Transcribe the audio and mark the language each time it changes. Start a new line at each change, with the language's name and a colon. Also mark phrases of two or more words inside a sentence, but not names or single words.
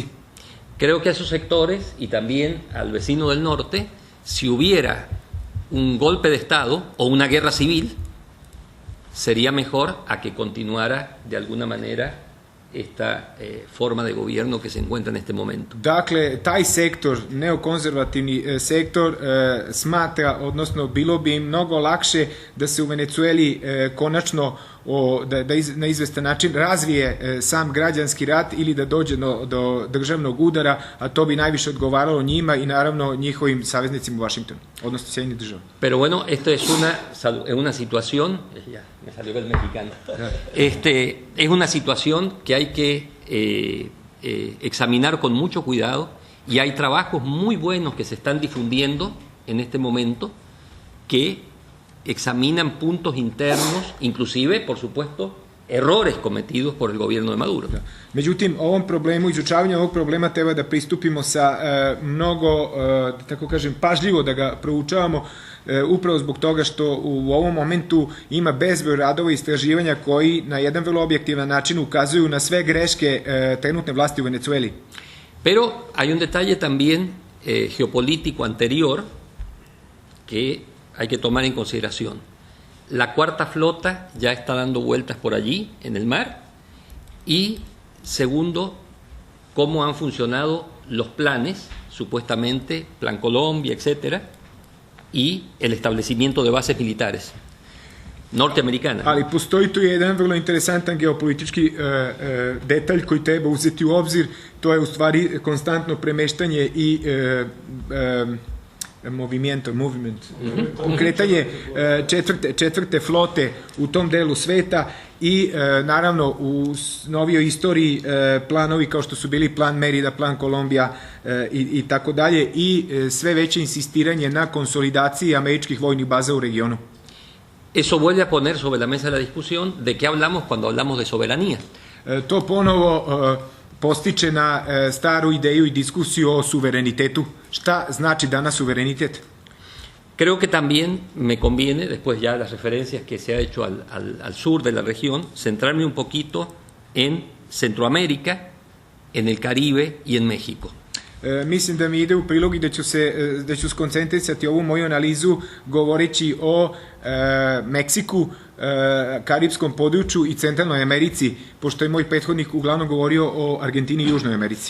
Spanish: Creo que a esos sectores y también al vecino del norte, si hubiera un golpe de Estado o una guerra civil, sería mejor a que continuara de alguna manera esta forma de gobierno que se encuentra en este momento.
Serbian: Dakle, taj sektor, neokonzervativni sektor, smatra, odnosno bilo bi im mnogo lakše da se u Venecueli konačno na izvestan način razvije sam građanski rat ili da dođe do državnog udara, a to bi najviše odgovaralo njima i naravno njihovim saveznicima u Vašingtonu, odnosno Sjedinjenih država.
Spanish: Pero bueno, esto es una situación, ya me salió el mexicano, es una situación que hay que examinar con mucho cuidado, y hay trabajos muy buenos que se están difundiendo en este momento que examinan puntos internos, inclusive, por supuesto, errores cometidos por el gobierno de Maduro.
Serbian: Međutim, ovom problemu, izučavanju ovog problema treba da pristupimo sa mnogo, da tako kažem, pažljivo da ga proučavamo, upravo zbog toga što u ovom momentu ima bezbroj radova i istraživanja koji na jedan vrlo objektivan način ukazuju na sve greške trenutne vlasti u Venecueli.
Spanish: Pero hay un detalle también geopolítico anterior que hay que tomar en consideración. La cuarta flota ya está dando vueltas por allí, en el mar, y segundo, cómo han funcionado los planes, supuestamente, Plan Colombia, etcétera, y el establecimiento de bases militares norteamerikanas.
Serbian: Ali postoji tu jedan vrlo interesantan geopolitički detalj koji treba uzeti u obzir, to je u stvari konstantno premeštanje i pokretanje četvrte flote u tom delu sveta i naravno u novijoj istoriji planovi kao što su bili plan Merida, plan Kolumbija i tako dalje, i sve veće insistiranje na konsolidaciji američkih vojnih baza u regionu.
Spanish: Eso vuelve a poner sobre la mesa la discusión de qué hablamos cuando hablamos de soberanía.
Serbian: To ponovo postiče na staru ideju i diskusiju o suverenitetu. Šta znači danas suverenitet?
Spanish: Creo que también me conviene, después ya de las referencias que se ha hecho al sur de la región, centrarme un poquito en Centroamérica, en el Caribe y en México.
Serbian: Mislim da mi ide u prilog i da ću skoncentrisati ovu moju analizu govoreći o Meksiku, karipskom području i Centralnoj Americi, pošto je moj prethodnik uglavnom govorio o Argentini i Južnoj Americi.